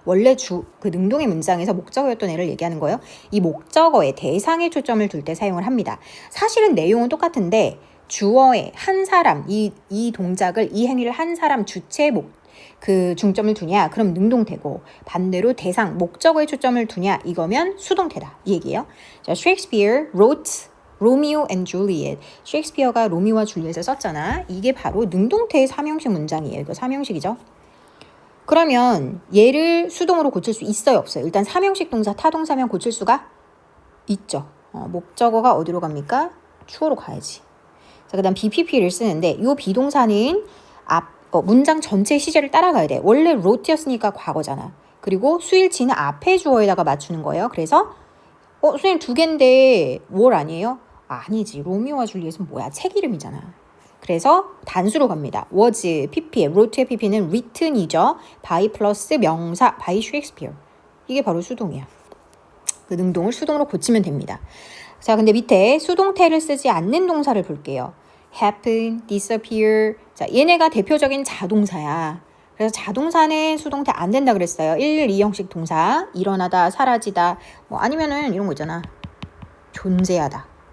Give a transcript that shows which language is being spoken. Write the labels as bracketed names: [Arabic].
[Korean] 원래 그 능동의 문장에서 목적어였던 애를 얘기하는 거예요. 이 목적어에 대상에 초점을 둘 때 사용을 합니다. 사실은 내용은 똑같은데 주어에 한 사람, 이 동작을, 이 행위를 한 사람 주체에 그 중점을 두냐? 그럼 능동태고, 반대로 대상, 목적어에 초점을 두냐? 이거면 수동태다. 이 얘기예요. [English] 자, Shakespeare wrote Romeo and Juliet. [Korean] 셰익스피어가 로미오와 줄리엣을 썼잖아. 이게 바로 능동태의 삼형식 문장이에요. 이거 삼형식이죠. 그러면 얘를 수동으로 고칠 수 있어요, 없어요? 일단 삼형식 동사 타동사면 고칠 수가 있죠. 목적어가 어디로 갑니까? 주어로 가야지. 자, 그다음 BPP를 쓰는데 이 비동사는 문장 전체 시제를 따라가야 돼. 원래 wrote였으니까 과거잖아. 그리고 수일치는 앞에 주어에다가 맞추는 거예요. 그래서 선생님 두 개인데 뭘 아니에요? 아니지. 로미오와 줄리엣은 뭐야? 책 이름이잖아. 그래서 단수로 갑니다. was, pp에, wrote의 pp는 written이죠. by 플러스 명사, by Shakespeare. 이게 바로 수동이야. 그 능동을 수동으로 고치면 됩니다. 자, 근데 밑에 수동태를 쓰지 않는 동사를 볼게요. [English] happen, disappear. [Korean] 자, 얘네가 대표적인 자동사야. 그래서 자동사는 수동태 안 된다 그랬어요. 112형식 동사. 일어나다, 사라지다. 아니면은 이런 거 있잖아. 존재하다.